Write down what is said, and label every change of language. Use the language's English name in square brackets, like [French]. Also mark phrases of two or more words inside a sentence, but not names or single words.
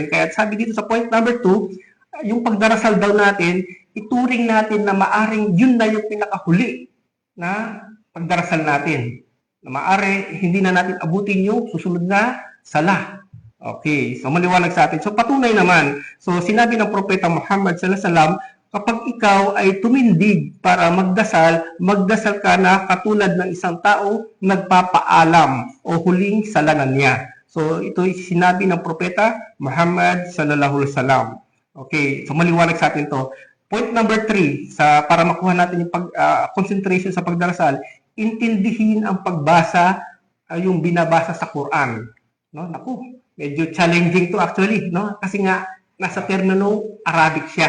[Filipino] Kaya sabi dito sa [English] point number 2, [Filipino] yung pagdarasal daw natin, ituring natin na maaring yun na yung pinakahuli na pagdarasal natin. Na maari, hindi na natin abutin yung susunod na salah. Okay, so maliwanag sa atin. So patunay naman, so sinabi ng Propeta Muhammad [Arabic] صلى الله عليه وسلم, [Filipino] kapag ikaw ay tumindig para magdasal ka na katulad ng isang tao nagpapaalam o huling salanan niya. So ito ay sinabi ng Propeta Muhammad [Arabic] صلى الله عليه وسلم. [Filipino] Okay, so maliwanag sa atin to. [English] Point number 3, [Filipino] para makuha natin yung concentration sa pagdarasal, intindihin ang pagbasa, yung binabasa sa Quran. No? Naku, medyo challenging to actually, no? Kasi nga, nasa termino Arabic siya.